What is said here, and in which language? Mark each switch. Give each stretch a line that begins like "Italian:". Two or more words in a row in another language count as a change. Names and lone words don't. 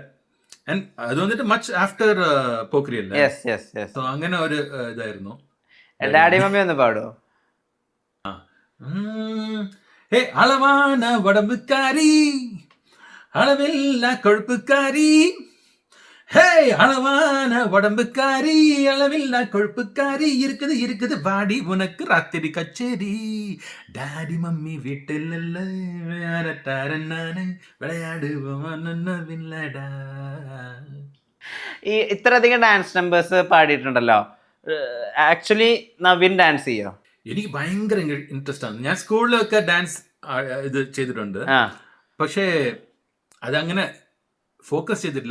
Malayalam: ആൻഡ് അത് വന്നിട്ട്
English: much after
Malayalam: പോക്രി അല്ലേ. സോ അങ്ങനെ ഒരു ഇതായിരുന്നു. ഡാഡി മമ്മി ഒന്ന് പാടുമോ?
Tamil: ஹே அளவான உடம்புக்காரி அளவில்லா கொழுப்புக்காரி, ஹே அளவான உடம்புக்காரி அளவில்லா கொழுப்புக்காரி, இருக்குது வாடி உனக்கு ராத்திரி கச்சேரி, டாடி மம்மி வீட்டில் விளையாடுவோம்டா.
Malayalam: ഈ ഇത്രയധികം
English: dance numbers
Malayalam: പാടിയിട്ടുണ്ടല്ലോ, ആക്ച്വലി നവീൻ ഡാൻസ് ചെയ്യോ? എനിക്ക് ഭയങ്കര ഇൻട്രസ്റ്റ് ആണ്. ഞാൻ സ്കൂളിലൊക്കെ ഡാൻസ് ഇത് ചെയ്തിട്ടുണ്ട്, ആ പക്ഷേ അതങ്ങനെ ഫോക്കസ് ചെയ്തിട്ടില്ല.